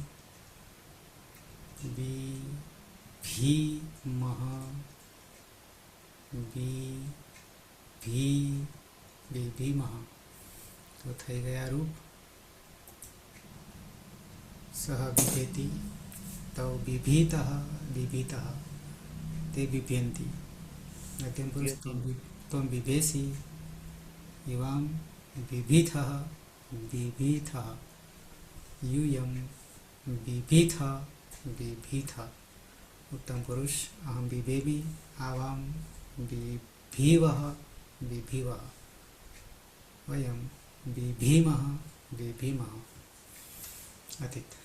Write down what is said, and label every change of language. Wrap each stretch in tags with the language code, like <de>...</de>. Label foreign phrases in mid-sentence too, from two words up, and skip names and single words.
<sa>बिभीमः बिभीमः</sa> <gu>તો થઈ ગયા રૂપ</gu> <sa>સહ બિભેતિ તૌ બિભીતઃ તે બિભ્યન્તિ મધ્યમ પુરુષ ત્વં બિભેસि युवां बिभीथः यूयं बिभीथ उत्तम पुरुष अहं बिभेमि आवां बिभीवः वयं बिभीमः अतीत</sa>